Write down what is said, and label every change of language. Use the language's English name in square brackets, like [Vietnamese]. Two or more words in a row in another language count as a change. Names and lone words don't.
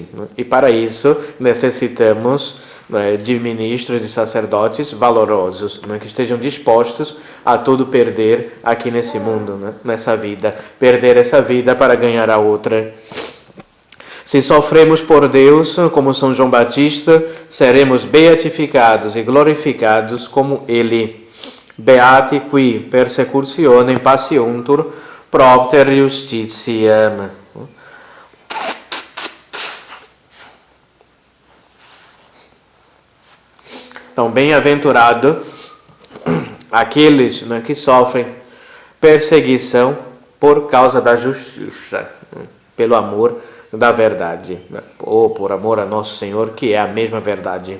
[Portuguese] E para isso necessitamos de ministros e sacerdotes valorosos, que estejam dispostos a tudo perder aqui nesse mundo, nessa vida, perder essa vida para ganhar a outra. Se sofremos por Deus, como São João Batista, seremos beatificados e glorificados como Ele. [Latin] Beati qui persecutionem patiuntur propter justitiam. [Portuguese] Então, bem-aventurado aqueles que sofrem perseguição por causa da justiça, pelo amor da verdade, ou por amor a nosso Senhor, que é a mesma verdade.